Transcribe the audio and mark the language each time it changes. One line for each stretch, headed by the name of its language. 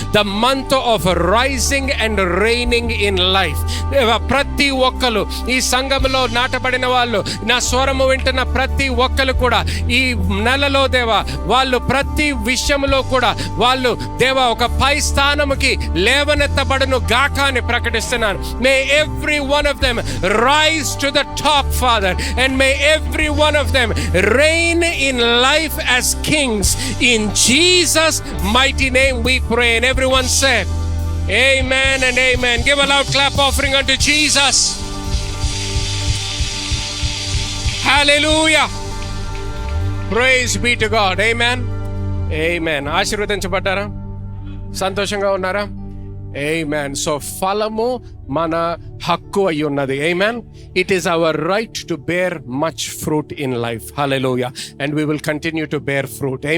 English: The month of rising and reigning in life.
Telugu: ప్రతి ఒక్కరు ఈ సంఘంలో నాటబడిన వాళ్ళు, నా స్వరము వింటున్న ప్రతి ఒక్కరు కూడా ఈ నెలలో దేవా వాళ్ళు ప్రతి విషయంలో కూడా వాళ్ళు దేవా ఒక పై స్థానముకి లేవనెత్తబడును గాక అని ప్రకటిస్తున్నాను.
English: May every one of them rise to the top, Father, and may every one of them reign in life as kings. In Jesus' mighty name we pray. And everyone said, amen and amen. Give a loud clap offering unto Jesus. Hallelujah. Praise be to God. Amen. Amen.
Telugu: ఆశీర్వదించబడ్డారా? సంతోషంగా ఉన్నారా? Amen. So ఫలము మన హక్కు అయి ఉన్నది.
English: Amen. It is our right to bear much fruit in life. Hallelujah. And we will continue to bear fruit.